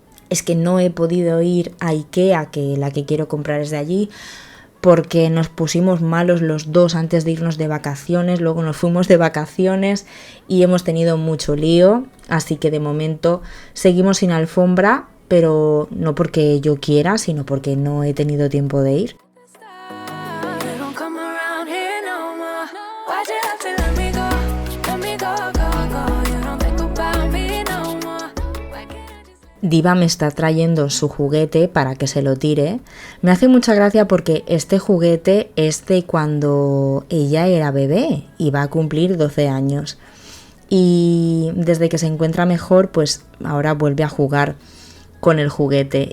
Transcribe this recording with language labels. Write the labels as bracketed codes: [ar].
[es] es que no he podido ir a Ikea, que la que quiero comprar es de allí, porque nos pusimos malos los dos antes de irnos de vacaciones, luego nos fuimos de vacaciones y hemos tenido mucho lío, así que de momento seguimos sin alfombra, pero no porque yo quiera, sino porque no he tenido tiempo de ir. [en] You don't come around here no more. Why'd you have to let me go? Let me go, go, go. You don't think about me no more. Why can't I just... [es] Diva me está trayendo su juguete para que se lo tire. Me hace mucha gracia porque este juguete es de cuando ella era bebé y va a cumplir 12 años. Y desde que se encuentra mejor, pues ahora vuelve a jugar con el juguete.